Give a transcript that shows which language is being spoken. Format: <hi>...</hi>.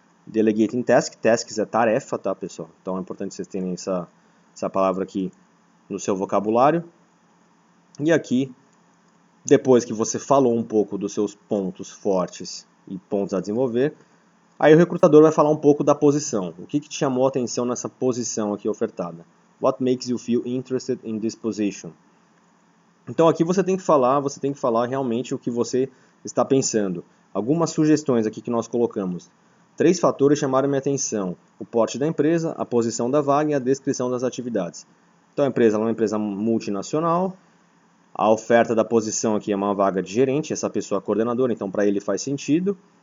<pt>Delegating tasks, tasks é tarefa, tá, pessoal? Então é importante vocês terem essa palavra aqui no seu vocabulário. E aqui, depois que você falou um pouco dos seus pontos fortes e pontos a desenvolver, aí o recrutador vai falar um pouco da posição. O que te chamou a atenção nessa posição aqui ofertada?</pt> <en>What makes you feel interested in this position?</en> <pt>Então aqui você tem que falar realmente o que você está pensando. Algumas sugestões aqui que nós colocamos. 3 fatores chamaram minha atenção: o porte da empresa, a posição da vaga e a descrição das atividades. Então a empresa é uma empresa multinacional, a oferta da posição aqui é uma vaga de gerente, essa pessoa é coordenadora, então para ele faz sentido.</pt>